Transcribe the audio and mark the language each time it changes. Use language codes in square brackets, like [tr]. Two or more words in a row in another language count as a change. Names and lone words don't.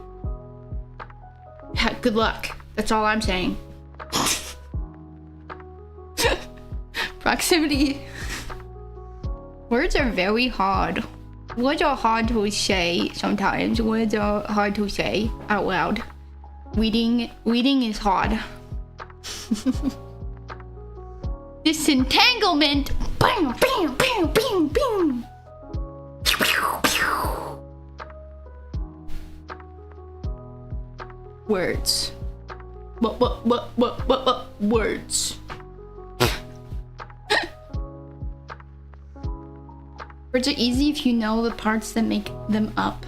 [en] Good luck. That's all I'm saying. Proximity. Words are very hard. Words are hard to say sometimes. Words are hard to say out loud. Reading is hard. Disentanglement. Bam, bam, bam, bam, bam. Words. What? Words. Words are easy if you know the parts that make them up.